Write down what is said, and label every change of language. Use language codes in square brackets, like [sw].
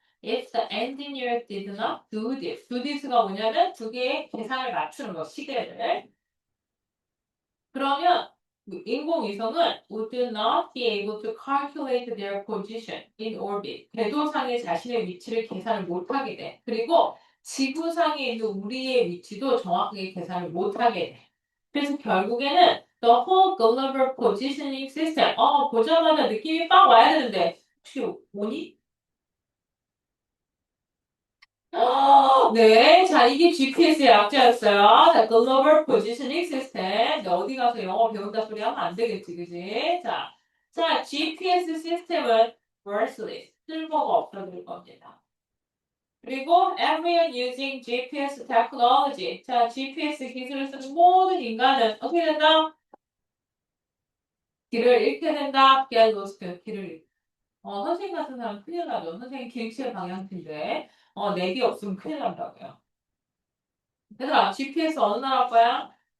[en] If the engineer did not do this. Do this [ko] 가 뭐냐면 두 개의 계산을 맞추는 거, 시계를. 그러면 인공위성은 [en] would not be able to calculate their position in orbit. [ko] 궤도상에 자신의 위치를 계산을 못하게 돼. 그리고 지구상에 있는 우리의 위치도 정확하게 계산을 못하게 돼. 그래서 결국에는 [en] the whole global positioning system. [ko] 보자마자 느낌이 빡 와야 되는데 혹시 오니? 네, 자, 이게 GPS의 약자였어요. [en] 자, Global Positioning System. [ko] 너 어디 가서 영어 배운다 소리 하면 안 되겠지, 그지? 자, GPS 시스템은 worthless. 쓸모가 없어질 겁니다. 그리고 [en] everyone using GPS technology. [ko] 자, GPS 기술을 쓰는 모든 인간은 어떻게 된다? 길을 잃게 된다. [en] Get lost. [ko] 길을 잃게. 선생님 같은 사람 큰일 나죠. 선생님 길치의 방향키인데, 내비 없으면 큰일 난다고요. 얘들아, GPS 어느 나라 거야?